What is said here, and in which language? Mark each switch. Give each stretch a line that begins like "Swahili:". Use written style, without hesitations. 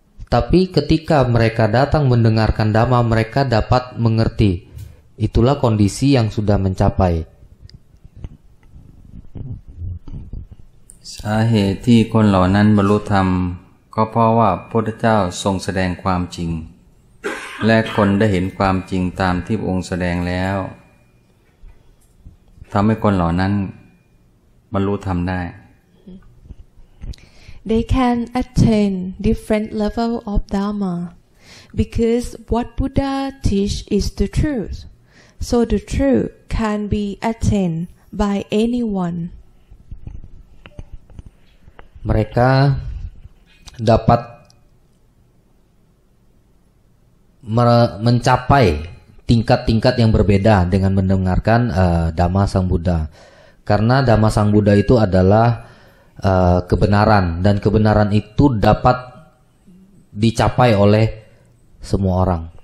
Indonesian: Tapi ketika mereka datang mendengarkan Dhamma, mereka dapat mengerti. Itulah kondisi yang sudah mencapai.
Thai: สาเหตุที่คนเหล่านั้นบรรลุธรรมก็เพราะว่าพระพุทธเจ้าทรงแสดงความจริง และคนได้เห็นความจริงตามที่พระองค์แสดงแล้วทำให้คนเหล่านั้นบรรลุธรรมได้
English: They can attain different level of Dharma because what Buddha teach is the truth. So the truth can be attained by anyone.
Indonesian: Mereka dapat mencapai tingkat-tingkat yang berbeda dengan mendengarkan Dhamma Sang Buddha. Karena Dhamma Sang Buddha itu adalah kebenaran, dan kebenaran itu dapat dicapai oleh semua orang.